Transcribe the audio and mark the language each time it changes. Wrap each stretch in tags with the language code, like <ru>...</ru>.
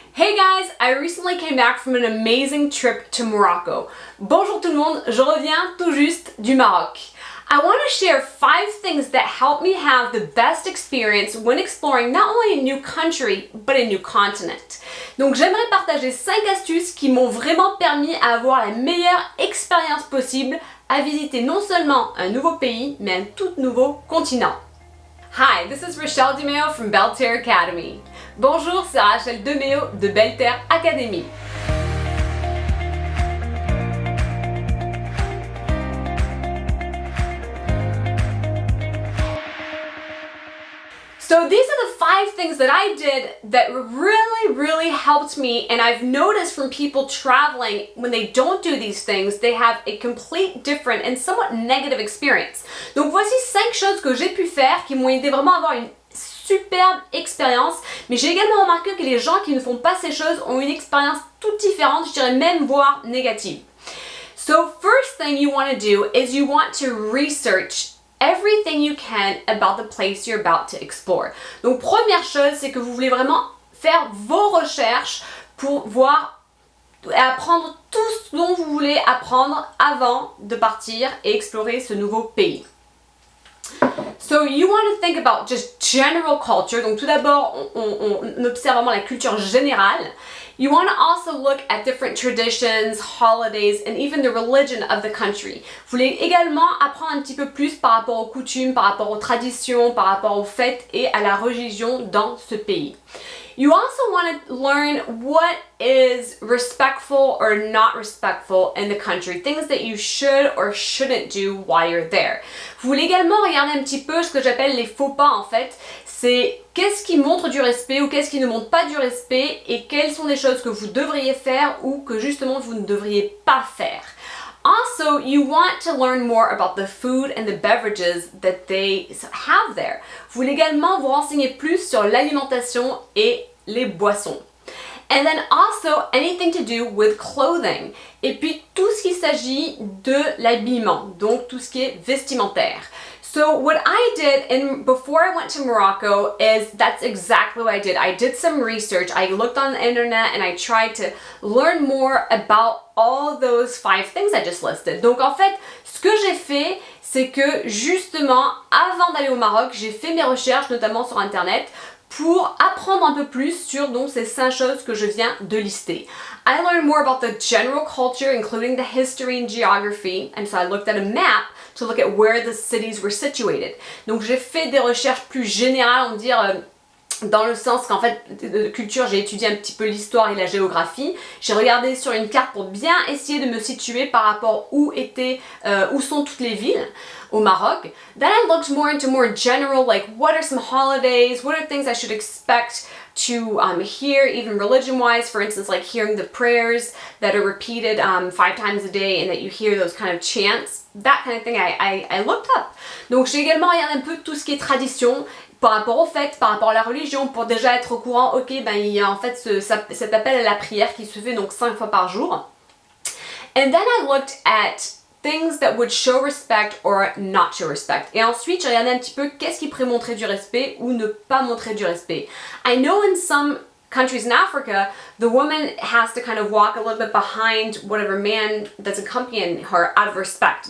<en>Hey guys, I recently came back from an amazing trip to Morocco.</en> <fr>Bonjour tout le monde, je reviens tout juste du Maroc.</fr> <en>I want to share 5 things that helped me have the best experience when exploring not only a new country, but a new continent.</en> <fr>Donc j'aimerais partager 5 astuces qui m'ont vraiment permis d'avoir la meilleure expérience possible à visiter non seulement un nouveau pays, mais un tout nouveau continent.</fr> <en>Hi, this is Rachele DeMeo from Belle Terre Academy.</en> <fr>Bonjour, c'est Rachele DeMeo de Belle Terre Academy.</fr> <en>So these are the 5 things that I did that really helped me, and I've noticed from people traveling, when they don't do these things, they have a complete different and somewhat negative experience.</en> <fr>Donc voici 5 choses que j'ai pu faire qui m'ont aidé vraiment à avoir une superbe expérience, mais j'ai également remarqué que les gens qui ne font pas ces choses ont une expérience toute différente, je dirais même voire négative.</fr> <en>So first thing you want to do is you want to research everything you can about the place you're about to explore.</en> <fr>Donc première chose, c'est que vous voulez vraiment faire vos recherches pour voir et apprendre tout ce dont vous voulez apprendre avant de partir et explorer ce nouveau pays.</fr> <en>So you want to think about just general culture.</en> <fr>Donc tout d'abord, on observe vraiment la culture générale.</fr> <en>You want to also look at different traditions, holidays, and even the religion of the country.</en> <fr>Vous voulez également apprendre un petit peu plus par rapport aux coutumes, par rapport aux traditions, par rapport aux fêtes et à la religion dans ce pays.</fr> <en>You also want to learn what is respectful or not respectful in the country, things that you should or shouldn't do while you're there.</en> <fr>Vous voulez également regarder un petit peu ce que j'appelle les faux pas en fait, c'est qu'est-ce qui montre du respect ou qu'est-ce qui ne montre pas du respect et quelles sont les choses que vous devriez faire ou que justement vous ne devriez pas faire.</fr> <en>Also, you want to learn more about the food and the beverages that they have there.</en> <fr>Vous voulez également vous renseigner plus sur l'alimentation et les boissons.</fr> <en>And then also anything to do with clothing.</en> <fr>Et puis tout ce qui s'agit de l'habillement, donc tout ce qui est vestimentaire.</fr> <en>So what I did before I went to Morocco is that's exactly what I did. I did some research. I looked on the internet and I tried to learn more about all those 5 things I just listed.</en> <fr>Donc en fait, ce que j'ai fait, c'est que justement, avant d'aller au Maroc, j'ai fait mes recherches, notamment sur internet, pour apprendre un peu plus sur donc ces 5 choses que je viens de lister.</fr> <en>I learned more about the general culture, including the history and geography, and so I looked at a map to look at where the cities were situated.</en> <fr>Donc j'ai fait des recherches plus générales, on va dire, dans le sens qu'en fait, de culture, j'ai étudié un petit peu l'histoire et la géographie. J'ai regardé sur une carte pour bien essayer de me situer par rapport où sont toutes les villes au Maroc.</fr> <en>Then I looked more into more general, like what are some holidays, what are things I should expect to hear, even religion-wise, for instance, like hearing the prayers that are repeated 5 times a day and that you hear those kind of chants, that kind of thing I looked up.</en> <fr>Donc j'ai également regardé un peu tout ce qui est tradition, par rapport aux fêtes, par rapport à la religion, pour déjà être au courant, ok, ben il y a en fait cet appel à la prière qui se fait donc 5 fois par jour.</fr> <en>And then I looked at things that would show respect or not show respect.</en> <fr>Et ensuite, j'ai regardé un petit peu qu'est-ce qui pourrait montrer du respect ou ne pas montrer du respect.</fr> <en>I know in some countries in Africa, the woman has to kind of walk a little bit behind whatever man that's accompanying her out of respect.</en>